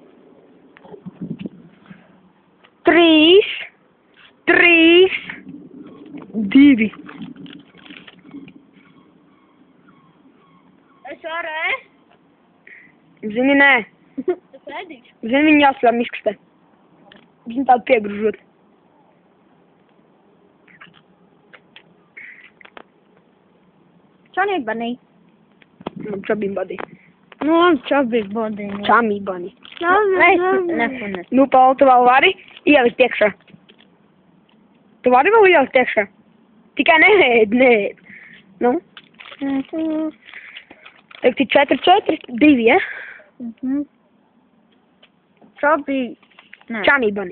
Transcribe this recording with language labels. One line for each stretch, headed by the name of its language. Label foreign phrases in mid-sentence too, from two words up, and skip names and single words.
Latvian: 3, 2. Es varu, Zini, nē. Es ēdīšu. Zini, viņi jāsver miskastē. Zini, tādu piegružot. Chummy Bunny. Chummy Bunny. Nu, Chummy Bunny. Chummy Bunny. Es Nu, Paula, tu vēl vari ielikt iekšā? Tu vari vēl ielikt iekšā? Tikai neēd. Nu? Tagad ir 4, 2, ja? Chummy Bunny.